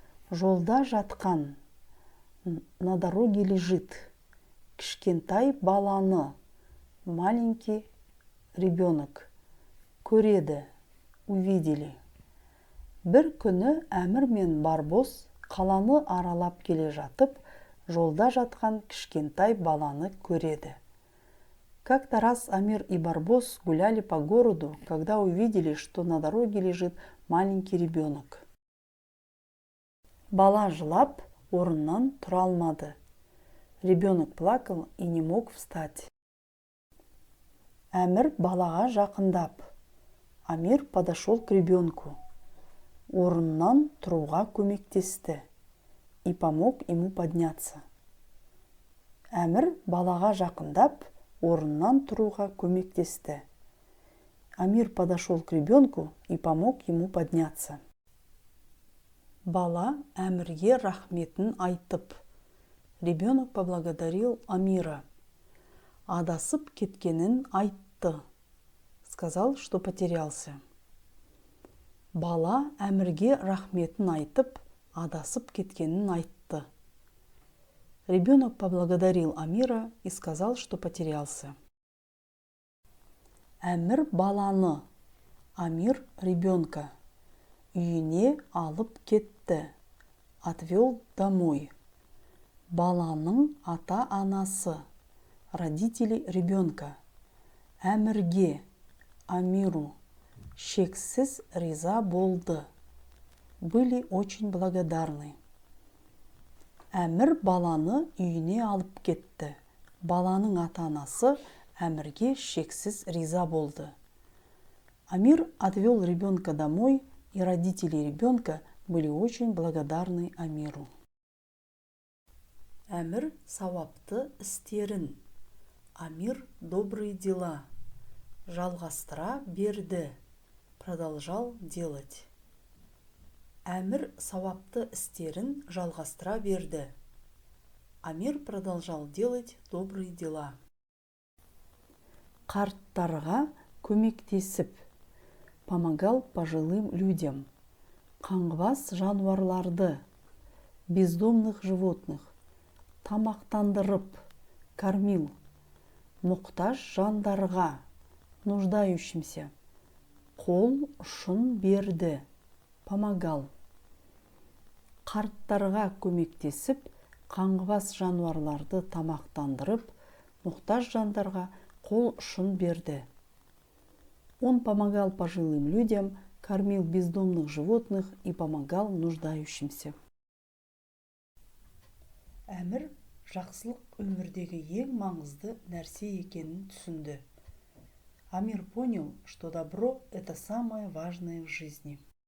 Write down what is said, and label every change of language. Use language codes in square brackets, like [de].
[kk] Жолда жатқан, [ru] на дороге лежит, [kk] кішкентай баланы, [ru] маленький ребенок, [kk] көреді, [ru] увидели. [kk] Бір күні Әмір мен Барбос қаланы аралап келе жатып, жолда жатқан кішкентай баланы көреді. [ru] Как-то раз Амир и Барбос гуляли по городу, когда увидели, что на дороге лежит маленький ребенок. [kk] Бала жылап, орнынан тұра алмады. [ru] Ребенок плакал и не мог встать. [kk] Әмір балаға жақындап. [ru] Амир подошел к ребенку. [kk] Орнынан тұруға көмектесті [ru] и помог ему подняться. [kk] Әмір балаға жақындап, орнынан тұруға көмектесті. [ru] Амир подошел к ребенку и помог ему подняться. [kk] Бала Әмірге рахметін айтып. [ru] Ребенок поблагодарил Амира. [kk] Адасып кеткенін айтты. [ru] Сказал, что потерялся. [kk] Бала Әмірге рахметін айтып, адасып кеткенін айтты. [ru] Ребенок поблагодарил Амира и сказал, что потерялся. [kk] Әмір баланы, [ru] Амир ребенка, [kk] үйіне алып кетті, [ru] отвел домой. [kk] Баланың ата-анасы, [ru] родители ребенка, [kk] Әмірге, [ru] Амиру, [kk] шексіз риза болды, [ru] были очень благодарны. [kk] Әмір баланы үйіне алып кетті. Баланың ата-анасы Әмірге шексіз риза болды. [ru] Амир отвел ребенка домой, и родители ребенка были очень благодарны Амиру. [kk] Әмір сауапты істерін, [ru] Амир добрые дела, [kk] жалғастыра берді, [ru] продолжал делать. [kk] Әмір сауапты істерін жалғастыра берді. [ru] Амир продолжал делать добрые дела. [kk] Қарттарға көмектесіп, [ru] помогал пожилым людям. [kk] Қаңғыбас жануарларды, [ru] бездомных животных, [kk] тамақтандырып, [ru] кормил. [kk] Мұқтаж жандарға, [ru] нуждающимся, [kk] қол ұшын берді, [ru] помогал. [kk] Қарттарға көмектесіп, қаңғыбас жануарларды тамақтандырып, мұқтаж жандарға қол ұшын берді. [ru] Он помогал пожилым людям, кормил бездомных животных и помогал нуждающимся. [kk] Әмір жақсылық өмірдегі ең маңызды нәрсе екенін түсінді. [ru] Амир понял, что добро – это самое важное в жизни.